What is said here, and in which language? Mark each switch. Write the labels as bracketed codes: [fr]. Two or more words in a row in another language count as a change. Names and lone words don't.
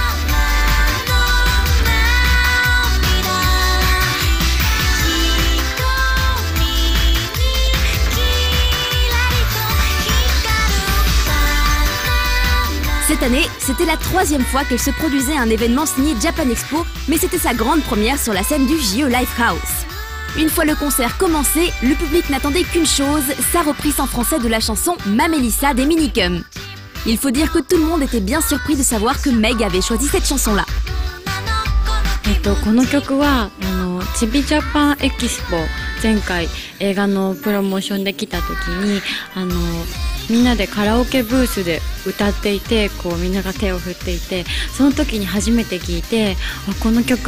[fr] Cette année, c'était la 3e fois qu'elle se produisait à un événement signé Japan Expo, mais c'était sa grande première sur la scène du JE Lifehouse. Une fois le concert commencé, le public n'attendait qu'une chose, sa reprise en français de la chanson Mamélissa des Minicum. Il faut dire que tout le monde était bien surpris de savoir que Meg avait choisi cette chanson-là. [ja] この曲はチビジャパンエキスポ前回映画のプロモーションで来た時にみんなでカラオケブースで歌っていてみんなが手を振っていてその時に初めて聞いてこの曲